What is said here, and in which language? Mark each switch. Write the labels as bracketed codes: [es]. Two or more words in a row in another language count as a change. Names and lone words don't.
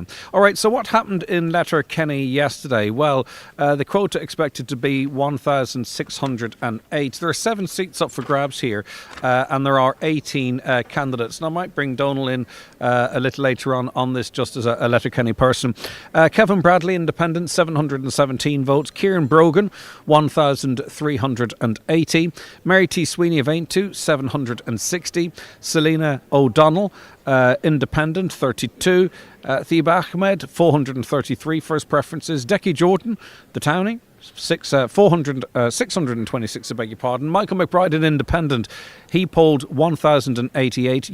[en] All right, so what happened in Letterkenny yesterday? Well, the quota expected to be 1,608. There are 7 seats up for grabs here, and there are 18 candidates. And I might bring Donal in a little later on this, just as a Letterkenny person. Kevin Bradley, Independent, 717 votes. Kieran Brogan, 1,380. Mary T. Sweeney of Aintu, 760. Selena O'Donnell, Independent, 32. Thiba Ahmed, 433 first preferences. Decky Jordan, the Townie, 626, I beg your pardon. Michael McBride, an Independent, he polled 1,088.